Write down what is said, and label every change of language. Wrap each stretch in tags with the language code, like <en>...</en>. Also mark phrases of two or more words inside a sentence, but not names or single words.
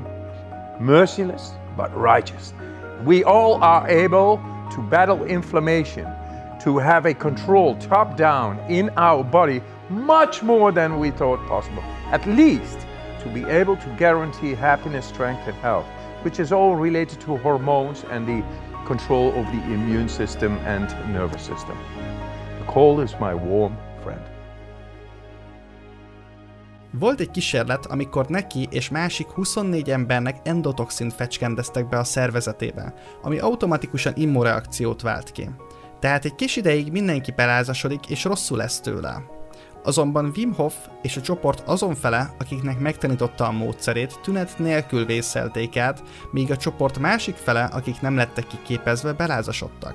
<en>Merciless, but righteous. We all are able to battle inflammation, to have a control top-down in our body much more than we thought possible. At least to be able to guarantee happiness, strength and health, which is all related to hormones and the control of the immune system and nervous system. The cold is my warm friend.</en> <hu>Volt egy kísérlet, amikor neki és másik 24 embernek endotoxint fecskendeztek be a szervezetébe, ami automatikusan immunreakciót vált ki. Tehát egy kis ideig mindenki pelázasodik és rosszul lesz tőle. Azonban Wim Hof és a csoport azon fele, akiknek megtanította a módszerét, tünet nélkül vészelték át, míg a csoport másik fele, akik nem lettek kiképezve, belázasodtak.</hu>